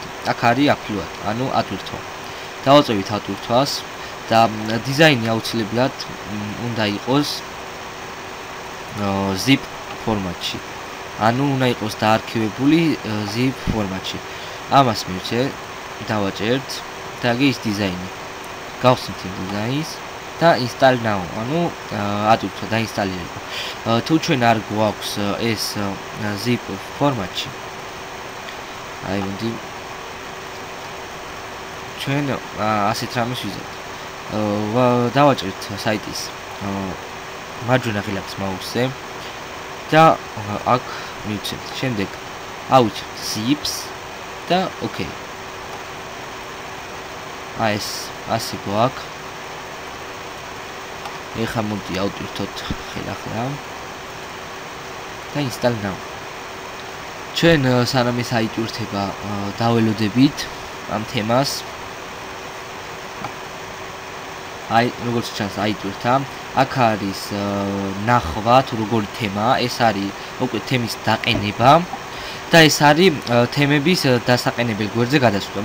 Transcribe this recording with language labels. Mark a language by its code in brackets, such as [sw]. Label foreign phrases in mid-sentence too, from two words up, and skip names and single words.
[ka] აქ არის აფლუატ, ანუ ატვირთვა. დავაწევით ატვირთვას და დიზაინი აუცილებლად უნდა იყოს zip ფორმატში. ანუ უნდა იყოს დაარქივებული zip ფორმატში. ამას მივცე, დავაჭერთ და ის დიზაინი. გავხსნით იმ დიზაინს და [en] install now, [ka] ანუ ატვირთვა დაინსტალირება. თუ ჩვენ არ გვაქვს ეს zip ფორმატში, აი მოდი ჩვენ ასეთ რამეს ვიზავთ. დავაჭერთ საიტის მარჯვენა ღილაკის მაუსზე და აქ მივცემთ. შემდეგ ავიჩერთ zips და OK. აი ეს ასე გვაქვს. ეხლა მოდი ავტვირთოთ ხელახლა და [en] install now. [ka] ჩვენ სანამ ეს აიტვირთება დაველოდებით ამ თემას. აი როგორც ჩანს აიტვირთა. აქ არის ნახვა თუ როგორი თემაა, ეს არის უკვე თემის დაყენება და ეს არის თემების დასაყენებელ გვერდზე გადასვლა.